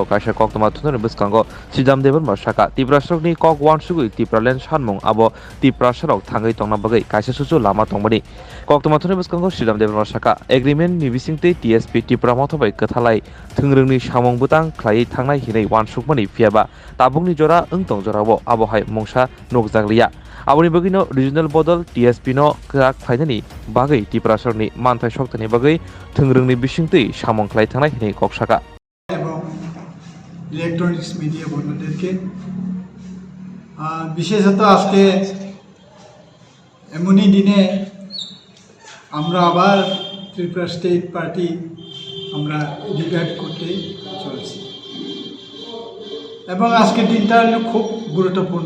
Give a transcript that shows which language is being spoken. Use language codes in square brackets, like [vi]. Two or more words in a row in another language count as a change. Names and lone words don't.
[trp] kaisa koktoma thunor biskango sidam deban masaka Tifra srok ni kok wan sugui Tifra len sanmung abo Tifra srok thangai tongna bagai kaisa susu lama tongmani koktoma thunor biskango sidam deban masaka agreement ni bisingte TSP Tifra mothabai kathalai thungrungni samong butang khlai thangnai hinai wan sukmani fiaba tabungni jora engtong jorabo abo hai mongsa nokjakliya Aboni bagino regional bodol TSP no krak phainani bagai Tiprasarni manthai soktani bagai thungrungni bisingtui samong khlai thangnai hinai koksaka [bn] এবং [en] electronics media [bn] বন্ধুদেরকে বিশেষত আজকে এমনই দিনে আমরা আবার ত্রিপুরা স্টেট পার্টি আমরা রিভাইভ করতে চলছি এবং আজকের দিনটা খুব গুরুত্বপূর্ণ।